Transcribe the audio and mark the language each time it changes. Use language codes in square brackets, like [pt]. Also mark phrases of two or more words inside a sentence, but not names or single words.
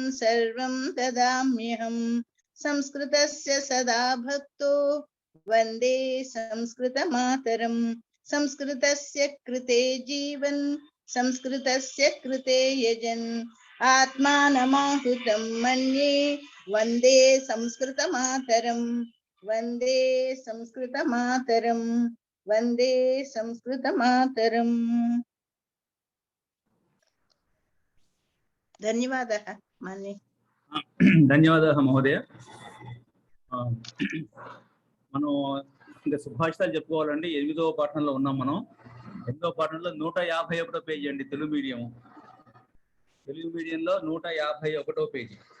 [sa] सर्वं ददाम्यहम् संस्कृतस्य सदा भक्तो वन्दे संस्कृतमातरम् संस्कृतस्य कृते जीवन् संस्कृतस्य कृते यजन् आत्मानमाहुतं मन्ये वन्दे संस्कृतमातरम् वन्दे संस्कृतमातरम् वन्दे संस्कृतमातरम्। धन्यवादः मान्ये। [te] ధన్యవాదాలు మహోదయ. మనం ఇంకా సుభాషితాలు చెప్పుకోవాలండి. 8వ పాఠంలో ఉన్నాం మనం. 8వ పాఠంలో 151వ పేజీ అండి. తెలుగు మీడియంలో 151వ పేజీ.